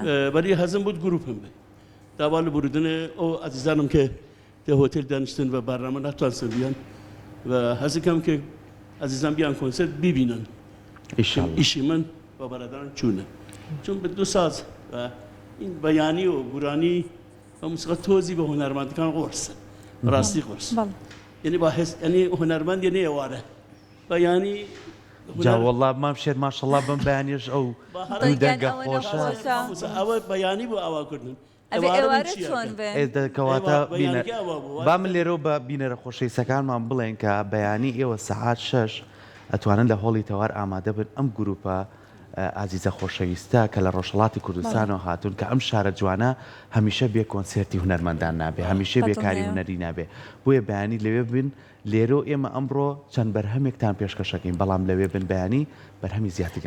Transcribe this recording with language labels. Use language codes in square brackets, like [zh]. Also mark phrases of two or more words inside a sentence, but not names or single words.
[ckb] بەری حەزم بوو گروپم بێ داوا لە بردنە ئەو ئەزیزانم کە لە هۆتێل دانیشتن بە بارڕەمە ناتوانسن بیان و حەزەکەم کە ئەزیزان بیان کۆنسرت بیبینن ئیشی من بە بەرادران چوونە چون بە 2 ساز این بەیانی و گورانی و موسیقا تۆزی بە هونەرمەندەکان قۆرسە ڕاستی قۆرس یعنی با حس یعنی هونەرمەند یعنی ئێوارە بەیانی جاوەڵڵا مام شێر ماشەڵڵا بم بەیانیش ئەو دەنگە خۆشە ئەوە بەیانی بۆ ئاواکردن دەکەواتە با من لێرەوە بە بینەرە خۆشەویستەکانمان بڵێن کە بەیانی ئێوە سەعات 6 ئەتوانن لە هۆڵی تەوار ئامادە بن ئەم گروپە ئازیزە خۆشەویستە کە لە ڕۆژهەڵاتی کوردستانەوە هاتوون کە ئەم شارە جوانە هەمیشە بێ کۆنسرتی هونەرمەندان نابێ هەمیشە بێکاری هونەری نابێ بۆیە بەیانی لەوێ بن لێرۆ ئێمە ئەمڕۆ چەند بەرهەمێکتان پێشکەشەکەین بەڵام لەوێ بن بەیانی بەرهەمی زیاترگان